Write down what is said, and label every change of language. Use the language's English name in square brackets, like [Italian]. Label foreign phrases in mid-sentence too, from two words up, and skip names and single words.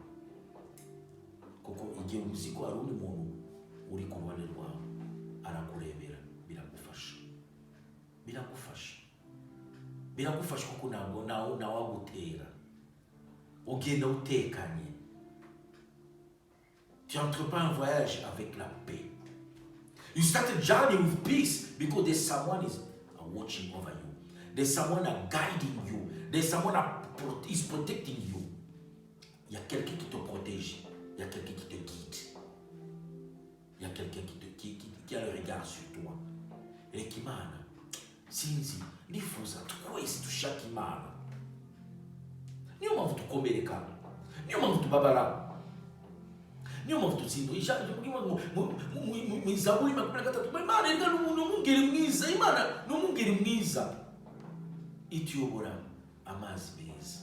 [Kinyarwanda] Kuko igihe uzi ko hari undi muntu uri ku ruhande rwawe arakurebera, biragufasha kuko ntabwo nawe agutera, ugenda utekanye. [French] Tu entreprends un voyage avec la paix. [English] You start a journey with peace because there's someone is watching over you. There's someone guiding you. There's someone is protecting you. [French] Il y a quelqu'un qui te protège. Il y a quelqu'un qui te guide. Il y a quelqu'un qui a le regard sur toi. [Kinyarwanda] Et Imana, sinzi, nifuza twese dushaka Imana. Niyo mpamvu dukomereka, niyo mpamvu tubabara, niyo mpamvu dutsinda. Mu Zaburi 23, Imana reka n'umwungeri mwiza, Imana n'umwungeri mwiza ituyobora amazi meza.